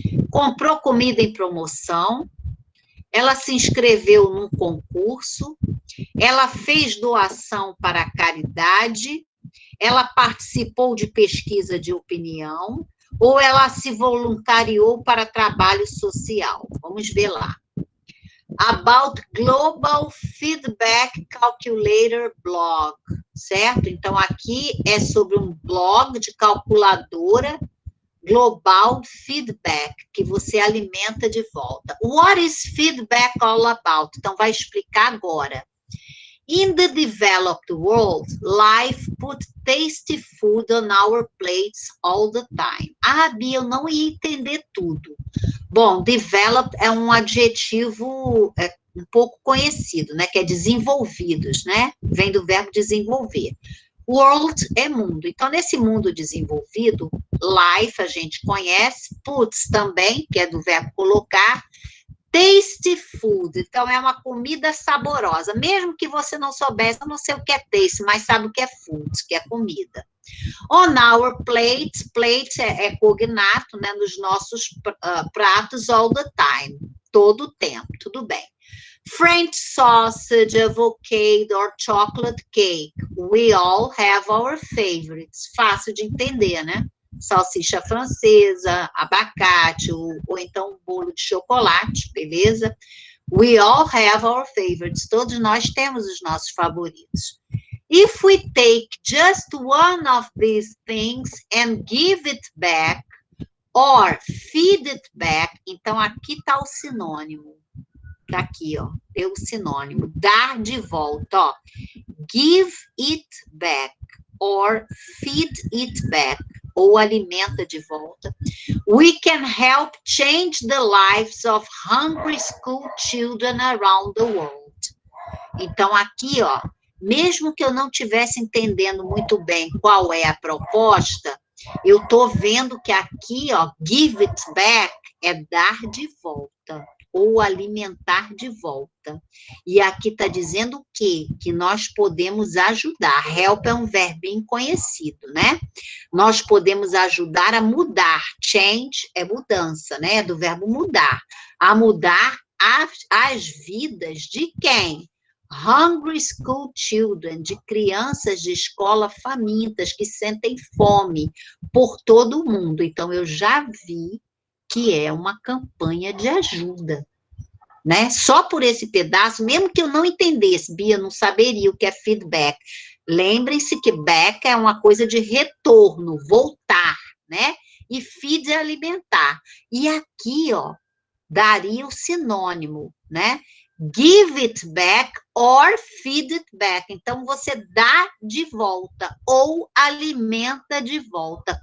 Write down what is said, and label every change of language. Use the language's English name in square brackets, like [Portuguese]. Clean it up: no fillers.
[Portuguese] Comprou comida em promoção, ela se inscreveu num concurso, ela fez doação para a caridade, ela participou de pesquisa de opinião, ou ela se voluntariou para trabalho social. Vamos ver lá. [English] About Global Feedback Calculator Blog, [Portuguese] certo? Então, aqui é sobre um blog de calculadora Global Feedback, que você alimenta de volta. [English] What is feedback all about? [Portuguese] Então, vai explicar agora. [English] In the developed world, life put tasty food on our plates all the time. [Portuguese] Bia, eu não ia entender tudo. Bom, developed é um adjetivo um pouco conhecido, né? Que é desenvolvidos, né? Vem do verbo desenvolver. World é mundo. Então, nesse mundo desenvolvido, life a gente conhece, puts também, que é do verbo colocar, [English] tasty food, [Portuguese] então é uma comida saborosa, mesmo que você não soubesse, eu não sei o que é taste, mas sabe o que é food, que é comida. [English] On our plate, plate [Portuguese] é cognato, né, nos nossos pratos [English] all the time, [Portuguese] todo o tempo, tudo bem. [English] French sausage, avocado or chocolate cake. We all have our favorites. [Portuguese] Fácil de entender, né? Salsicha francesa, abacate, ou então bolo de chocolate, beleza? [English] We all have our favorites. [Portuguese] Todos nós temos os nossos favoritos. [English] If we take just one of these things and give it back, or feed it back, [Portuguese] então aqui está o sinônimo. Está aqui, ó, deu o sinônimo. Dar de volta, ó. [English] Give it back, or feed it back, [Portuguese] ou alimenta de volta. [English] We can help change the lives of hungry school children around the world. [Portuguese] Então, aqui, ó, mesmo que eu não estivesse entendendo muito bem qual é a proposta, eu estou vendo que aqui, ó, [English] give it back [Portuguese] é dar de volta, ou alimentar de volta. E aqui está dizendo o quê? Que nós podemos ajudar. Help é um verbinho conhecido, né? Nós podemos ajudar a mudar. Change é mudança, né? É do verbo mudar. A mudar as vidas de quem? [English] Hungry school children, [Portuguese] de crianças de escola famintas, que sentem fome por todo o mundo. Então, eu já vi que é uma campanha de ajuda, né? Só por esse pedaço, mesmo que eu não entendesse, Bia, não saberia o que é feedback. Lembrem-se que back é uma coisa de retorno, voltar, né? E feed é alimentar. E aqui, ó, daria o sinônimo, né? [English] Give it back or feed it back. [Portuguese] Então, você dá de volta ou alimenta de volta.